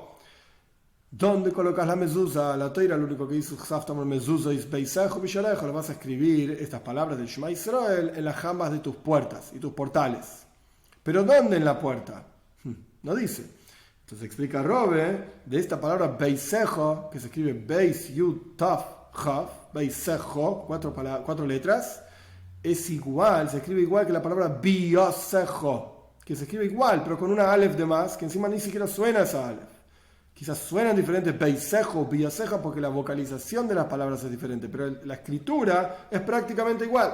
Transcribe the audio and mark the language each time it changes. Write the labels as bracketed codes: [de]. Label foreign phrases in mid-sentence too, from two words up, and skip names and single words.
[es] ¿Dónde colocas la mezuzá? La Toira lo único que dice mezuzá es [he] ביתך ובשעריך. [es] Le vas a escribir estas palabras del Shema Israel en las jambas de tus puertas y tus portales. ¿Pero dónde en la puerta? No dice. Entonces explica Robe de esta palabra beisejo, que se escribe [he] ב י ת כ, [es] beisejo, cuatro letras. es igual, se escribe igual que la palabra biosejo, que se escribe igual, pero con una alef de más, que encima ni siquiera suena esa alef. Quizás suenan diferentes, [he] ביתך, ביאתך, [es] porque la vocalización de las palabras es diferente, pero la escritura es prácticamente igual.